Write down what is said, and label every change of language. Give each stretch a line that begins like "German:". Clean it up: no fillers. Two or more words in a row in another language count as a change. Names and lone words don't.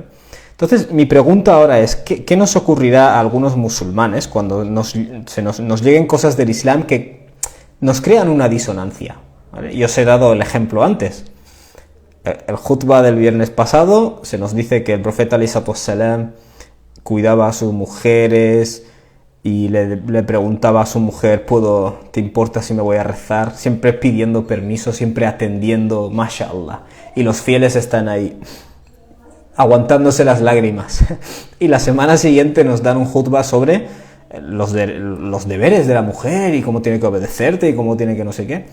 Spanish: Entonces mi pregunta ahora es, ¿qué nos ocurrirá a algunos musulmanes cuando nos lleguen cosas del Islam que nos crean una disonancia, ¿vale? Y os he dado el ejemplo antes. El khutbah del viernes pasado se nos dice que el profeta
Arabic: عليه الصلاة والسلام
Spanish: cuidaba a sus mujeres y le preguntaba a su mujer, ¿te importa si me voy a rezar? Siempre pidiendo permiso, siempre atendiendo, mashallah. Y los fieles están ahí, aguantándose las lágrimas. Y la semana siguiente nos dan un khutbah sobre los deberes de la mujer y cómo tiene que obedecerte y cómo tiene que no sé qué.